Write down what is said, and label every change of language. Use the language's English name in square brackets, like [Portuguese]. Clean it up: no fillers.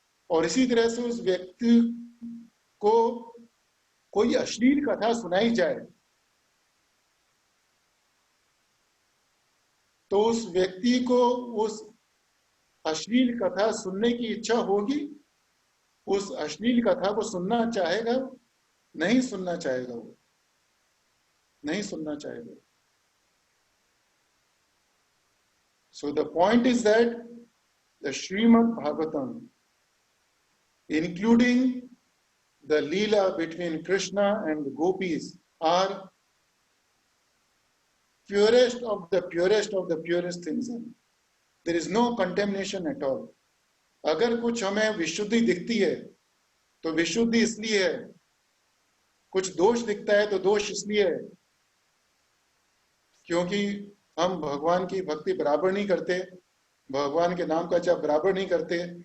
[Hindi] और इसी तरह से उस व्यक्ति को कोई अश्लील कथा सुनाई जाए तो उस व्यक्ति को उस अश्लील कथा सुनने की इच्छा होगी? उस अश्लील कथा को सुनना चाहेगा? नहीं सुनना चाहेगा, वो नहीं सुनना चाहेगा। [English] So the point is that the Srimad Bhagavatam, including the Leela between Krishna and the gopis, are purest of the purest things. There is no contamination at all. [Hindi] अगर कुछ हमें विशुद्धि दिखती है तो विशुद्धि इसलिए है, कुछ दोष दिखता है तो दोष इसलिए है क्योंकि हम भगवान की भक्ति बराबर नहीं करते, भगवान के नाम का जप बराबर नहीं करते।